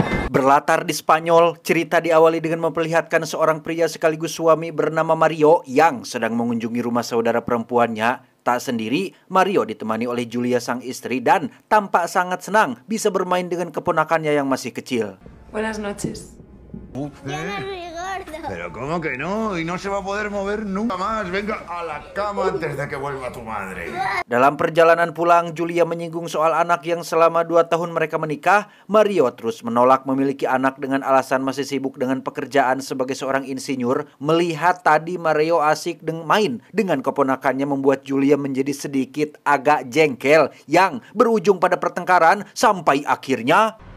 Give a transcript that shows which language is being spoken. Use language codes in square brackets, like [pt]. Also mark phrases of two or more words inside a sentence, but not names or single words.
[id] Berlatar di Spanyol, cerita diawali dengan memperlihatkan seorang pria sekaligus suami bernama Mario yang sedang mengunjungi rumah saudara perempuannya. Tak sendiri, Mario ditemani oleh Julia sang istri dan tampak sangat senang bisa bermain dengan keponakannya yang masih kecil. [es] Buenas noches. Pero ¿cómo que no? Y no se va a poder mover nunca más. Venga a la cama antes de que vuelva tu madre. [id] Dalam perjalanan pulang, Julia menyinggung soal anak yang selama 2 tahun mereka menikah. Mario terus menolak memiliki anak dengan alasan masih sibuk dengan pekerjaan sebagai seorang insinyur. Melihat tadi Mario asik main dengan keponakannya membuat Julia menjadi sedikit agak jengkel yang berujung pada pertengkaran sampai akhirnya